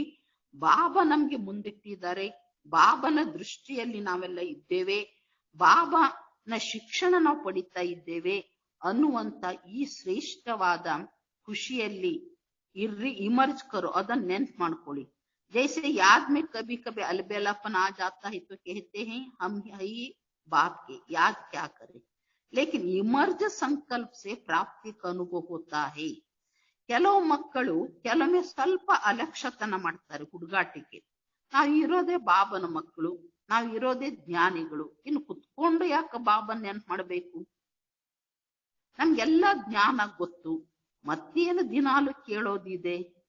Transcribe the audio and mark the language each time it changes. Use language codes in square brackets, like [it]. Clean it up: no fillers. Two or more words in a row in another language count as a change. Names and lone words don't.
[kn] ಬಾಬಾ ನಮ್ಗೆ ಮುಂದಿಟ್ಟಿದ್ದಾರೆ, ಬಾಬನ ದೃಷ್ಟಿಯಲ್ಲಿ ನಾವೆಲ್ಲ ಇದ್ದೇವೆ, ಬಾಬಾನ ಶಿಕ್ಷಣ ನಾವು ಪಡಿತಾ ಇದ್ದೇವೆ ಅನ್ನುವಂತ ಈ ಶ್ರೇಷ್ಠವಾದ ಖುಷಿಯಲ್ಲಿ ಇರ್ರಿ. [hi] इमर्ज करो, [kn] ಅದನ್ನ ನೆನ್ಪು ಮಾಡ್ಕೊಳ್ಳಿ. [hi] जैसे याद में कभी कभी अलबेलापन आ जाता है तो कहते हैं हम ही बाप के, याद क्या करें. लेकिन इमर्ज संकल्प से प्राप्ति का अनुभव होता है. [kn] ಕೆಲವು ಮಕ್ಕಳು ಕೆಲವೊಮ್ಮೆ ಸ್ವಲ್ಪ ಅಲಕ್ಷ್ಯತನ ಮಾಡ್ತಾರೆ, ಹುಡುಗಾಟಿಕೆ. ನಾವು ಇರೋದೇ ಬಾಬನ ಮಕ್ಕಳು, ನಾವು ಇರೋದೇ ಜ್ಞಾನಿಗಳು, ಇನ್ನು ಕುತ್ಕೊಂಡು ಯಾಕೆ ಬಾಬನ್ ನೆನ್ಪು ಮಾಡ್ಬೇಕು, ನಮ್ಗೆಲ್ಲ ಜ್ಞಾನ ಗೊತ್ತು, ಮತ್ತೇನು ದಿನಾಲು ಕೇಳೋದಿದೆ.